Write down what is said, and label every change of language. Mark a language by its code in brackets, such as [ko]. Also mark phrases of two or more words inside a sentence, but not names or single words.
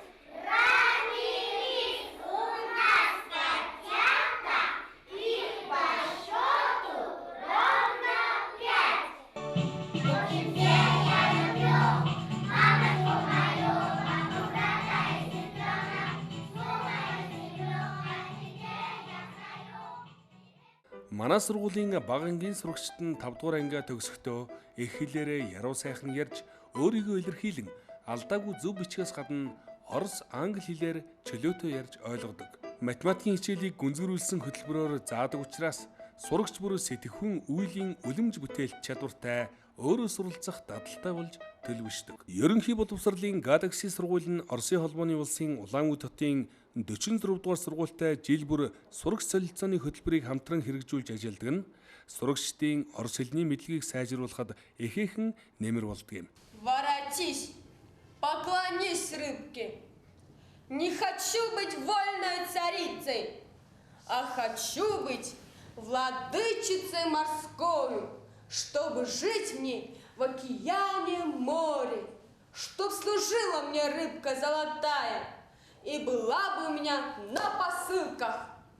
[ru] Родились у нас котята, их по счету ровно 5. Очень все я люблю мамочку мою, маму, брата и сестренок, думаю, сестренка, теперь я знаю. [mn] Манай сургуулийн бага ангийн сурагчид нь 5 дугаар ангиа төгсөхдөө эх хэлээрээ яруу сайхан ярьж өөрийгөө илэрхийлэн алдаагүй зөв бичгээс гадна орос, англи хэлээр чөлөөтэй ярьж ойлгодог. Математикийн хичээлийг гүнзгийрүүлсэн хөтөлбөрөөр заадаг учраас сурагч бүр сэтгэхүйн үйлийн үлэмж бүтээлч чадвартай, өөрөө суралцах дадалтай болж төлөвшдөг. Ерөнхий боловсролын Galaxy сургууль нь Оросын холбооны улсын Улаанбаяр хотын 46 дугаар сургуультай жил бүр сурагч солилцооны хөтөлбөрийг хамтран хэрэгжүүлж ажилладаг нь сурагчдын орос хэлний мэдлэгийг сайжруулахад ихээхэн нэмэр болдог юм. [ru] Воротись, поклонись рыбке. Не хочу быть вольной царицей, а хочу быть владычицей морской, чтобы жить мне в океане море, чтоб служила мне рыбка золотая и была бы у меня на посылках.